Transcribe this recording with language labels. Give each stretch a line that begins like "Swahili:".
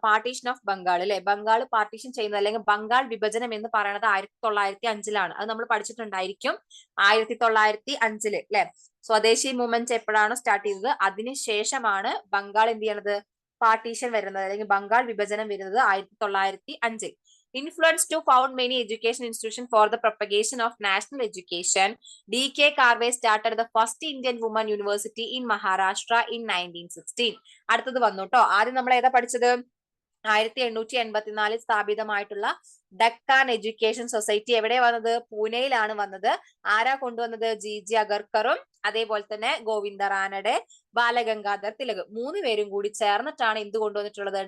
Malayalam: Partition of Bengal അല്ലെ. Bengal partition ചെയ്യുന്നത്, അല്ലെങ്കിൽ ബംഗാൾ വിഭജനം എന്ന് പറയുന്നത് 1905. അത് നമ്മൾ പഠിച്ചിട്ടുണ്ടായിരിക്കും. 1905 അല്ലെ. സ്വദേശി മൂവ്മെന്റ് എപ്പോഴാണ് സ്റ്റാർട്ട് ചെയ്തത്? അതിനുശേഷമാണ് ബംഗാൾ എന്ത് ചെയ്യണത്? പാർട്ടീഷൻ വരുന്നത്, അല്ലെങ്കിൽ ബംഗാൾ വിഭജനം വരുന്നത് 1905.
English: Influence to found many education institutions for the propagation of national education. D.K. Karve started the first Indian women university in Maharashtra in 1916.
Malayalam: അടുത്തത് വന്നു കേട്ടോ. ആദ്യം നമ്മൾ ഏതാ പഠിച്ചത്? 1884 സ്ഥാപിതമായിട്ടുള്ള ഡെക്കാൻ എഡ്യൂക്കേഷൻ സൊസൈറ്റി എവിടെ വന്നത്? പൂനെയിലാണ് വന്നത്. ആരാ കൊണ്ടുവന്നത്? ജി അഗർക്കറും അതേപോലെ തന്നെ ഗോവിന്ദ റാനഡെ, ബാലഗംഗാധർ തിലക് 3 പേരും കൂടി ചേർന്നിട്ടാണ് എന്ത് കൊണ്ടുവന്നിട്ടുള്ളത്?